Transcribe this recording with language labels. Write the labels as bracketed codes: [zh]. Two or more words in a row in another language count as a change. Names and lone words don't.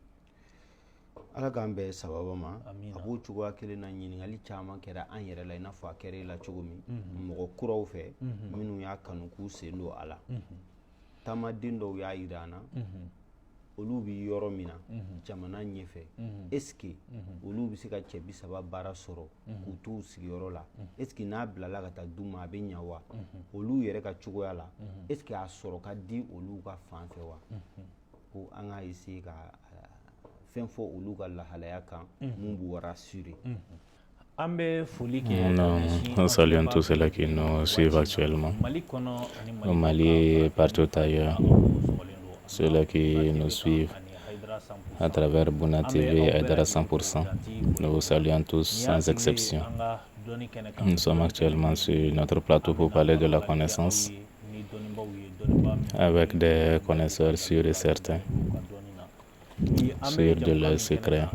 [bm] ala k'an bɛn sababa ma a b'o cogoya kelen na ɲininkali caman kɛra an yɛrɛ la i n'a fɔ a kɛra i la cogo min mɔgɔ kuraw fɛ minnu y'a kanu k'u sen don a la taamaden dɔw y'a yira an na olu bɛ yɔrɔ min na jamana ɲɛfɛ [fr] est ce que [bm] olu bɛ se ka cɛ 30 baara sɔrɔ k'u t'u sigiyɔrɔ la [fr] est ce que [bm] n'a bilala ka taa d'u ma a bɛ ɲɛ wa olu yɛrɛ ka cogoya la [fr] est ce que [bm] a sɔrɔ ka di olu ka fan fɛ wa ko an ka essayer ka fɛn fɔ olu ka lahalaya kan mun b'u rassurer. [fr] Nous saluons tous ceux qui nous suivent actuellement au Mali et partout ailleurs, ceux qui nous suivent à travers Bouna TV et Aïdara 100%. Nous vous saluons tous sans exception. Nous sommes actuellement sur notre plateau pour parler de la connaissance avec des connaisseurs sûrs et certains sur de leurs secrets.